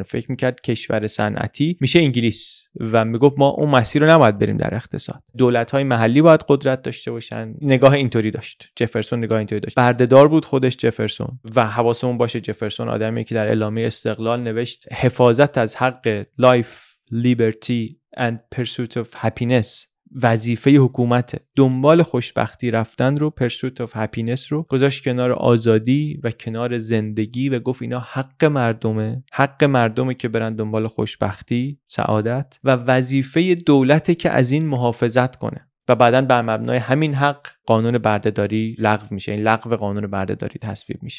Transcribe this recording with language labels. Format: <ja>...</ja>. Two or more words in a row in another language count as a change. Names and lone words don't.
<fa>فکر میکرد کشور صنعتی میشه انگلیس و میگفت ما اون مسیر رو نباید بریم در اقتصاد، دولت‌های محلی باید قدرت داشته باشن. نگاه اینطوری داشت جفرسون، نگاه اینطوری داشت. بردهدار بود خودش جفرسون و حواسمون باشه جفرسون آدمی که در اعلامیه استقلال نوشت حفاظت از حق</fa> <en>life, liberty and pursuit of happiness</en> <fa>وظیفه حکومت. دنبال خوشبختی رفتن رو،</fa> <en>pursuit of happiness</en> <fa>رو گذاشت کنار آزادی و کنار زندگی و گفت اینا حق مردمه که برن دنبال خوشبختی، سعادت، و وظیفه دولته که از این محافظت کنه. و بعداً بر مبنای همین حق قانون بردهداری لغو میشه، این لغو قانون بردهداری تصویب میشه.</fa>